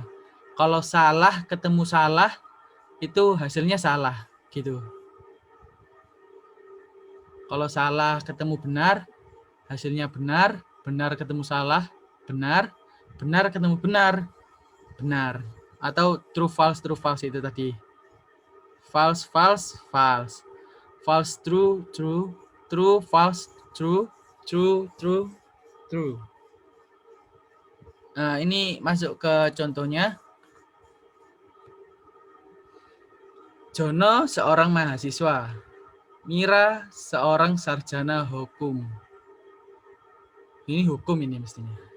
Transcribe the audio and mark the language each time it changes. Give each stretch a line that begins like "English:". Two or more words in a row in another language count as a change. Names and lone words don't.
Indonesian: Kalau salah ketemu salah, itu hasilnya salah gitu. Kalau salah ketemu benar, hasilnya benar, benar ketemu salah, benar, benar ketemu benar, benar. Atau
English: true false
Indonesian: itu tadi.
English: False, false, false. False, true, true. True, false, true. True, true, true.
Indonesian: Nah, ini masuk ke contohnya. Jono seorang mahasiswa. Mira seorang sarjana hukum. Ini hukum ini mestinya.